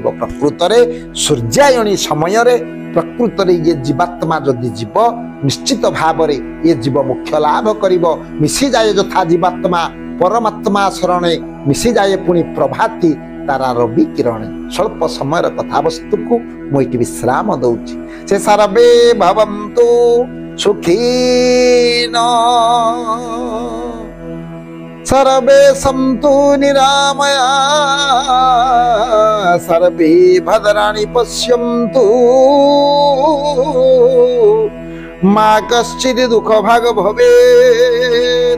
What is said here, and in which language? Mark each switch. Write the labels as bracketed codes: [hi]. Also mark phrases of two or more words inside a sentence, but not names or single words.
[or] ପ୍ରକୃତରେ ସୂର୍ଯ୍ୟାୟଣୀ ସମୟରେ ପ୍ରକୃତରେ ଇଏ ଜୀବାତ୍ମା ଯଦି ଯିବ ନିଶ୍ଚିତ ଭାବରେ ଏ ଜୀବ ମୁଖ୍ୟ ଲାଭ କରିବ। ମିଶିଯାଏ ଯଥା ଜୀବାତ୍ମା ପରମାତ୍ମା ଶରଣେ, ମିଶିଯାଏ ପୁଣି ପ୍ରଭାତି ତାରାର ବିକିରଣ ସ୍ୱଳ୍ପ ସମୟର କଥାବସ୍ତୁକୁ ମୁଁ ଏଠି ବିଶ୍ରାମ ଦଉଛି। [sa] ସେ ସର୍ବେ ଭବନ୍ତୁ ସୁଖୀନ सर्वे सन्तु निरामया सर्वे भद्राणि पश्यन्तु मा कश्चित् दुःखभाग् भवेत्।